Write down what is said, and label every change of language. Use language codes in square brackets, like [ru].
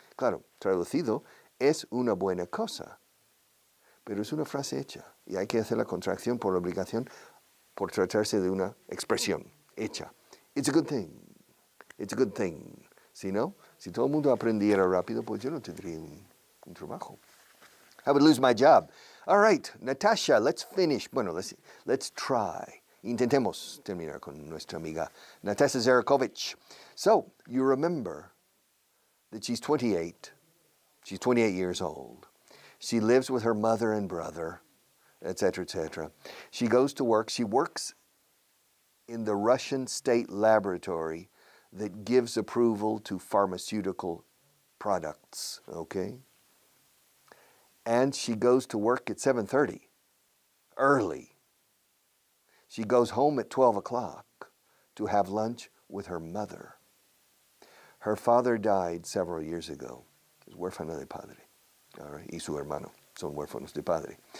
[es] Claro, traducido, es una buena cosa. Pero es una frase hecha. Y hay que hacer la contracción por obligación por tratarse de una expresión hecha. [en] It's a good thing. It's a good thing. [es] Si no, si todo el mundo aprendiera rápido, pues yo no tendría un trabajo. [en] I would lose my job. All right, Natasha, let's finish. Bueno, let's try. [es] Intentemos terminar con nuestra amiga Natasha Zarakovich. [en] So, you remember that she's 28. She's 28 years old. She lives with her mother and brother, etc., etc. She goes to work. She works in the Russian state laboratory that gives approval to pharmaceutical products, okay? And she goes to work at 7:30, early. She goes home at 12 o'clock to have lunch with her mother. Her father died several years ago. [es] Es huérfana de padre. [en] All right. [es] Y su hermano son huérfanos de padre.